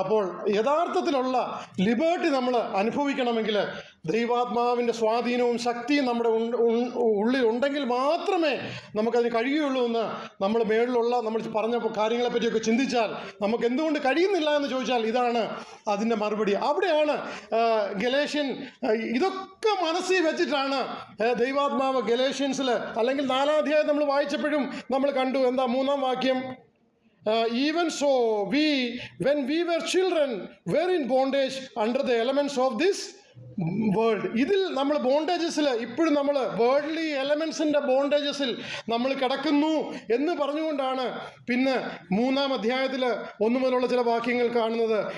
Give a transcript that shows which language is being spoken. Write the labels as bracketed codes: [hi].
[ml] അപ്പോൾ യഥാർത്ഥത്തിലുള്ള ലിബേർട്ടി നമ്മൾ അനുഭവിക്കണമെങ്കിൽ ദൈവാത്മാവിൻ്റെ സ്വാധീനവും ശക്തിയും നമ്മുടെ ഉള്ളിൽ ഉണ്ടെങ്കിൽ മാത്രമേ നമുക്കതിന് കഴിയുകയുള്ളൂ എന്ന് നമ്മൾ മേളിലുള്ള നമ്മൾ പറഞ്ഞ കാര്യങ്ങളെപ്പറ്റിയൊക്കെ ചിന്തിച്ചാൽ നമുക്ക് എന്തുകൊണ്ട് കഴിയുന്നില്ല എന്ന് ചോദിച്ചാൽ ഇതാണ് അതിൻ്റെ മറുപടി. അവിടെയാണ് ഗലേഷ്യൻ ഇതൊക്കെ മനസ്സിൽ വെച്ചിട്ടാണ് ദൈവാത്മാവ് ഗലേഷ്യൻസിൽ അല്ലെങ്കിൽ 4-ാം അധ്യായം നമ്മൾ വായിച്ചപ്പോഴും നമ്മൾ കണ്ടു. എന്താ 3-ാം വാക്യം? [en] Even so, when we were children, were in bondage under the elements of this world. [ml] ഇതിൽ നമ്മൾ ബോണ്ടേജസിൽ ഇപ്പോഴും നമ്മൾ വേൾഡ്ലി എലമെൻസിൻ്റെ ബോണ്ടേജസിൽ നമ്മൾ കിടക്കുന്നു എന്ന് പറഞ്ഞുകൊണ്ടാണ് പിന്നെ 3-ാം അധ്യായത്തിൽ 1 മുതലുള്ള ചില വാക്യങ്ങൾ കാണുന്നത്.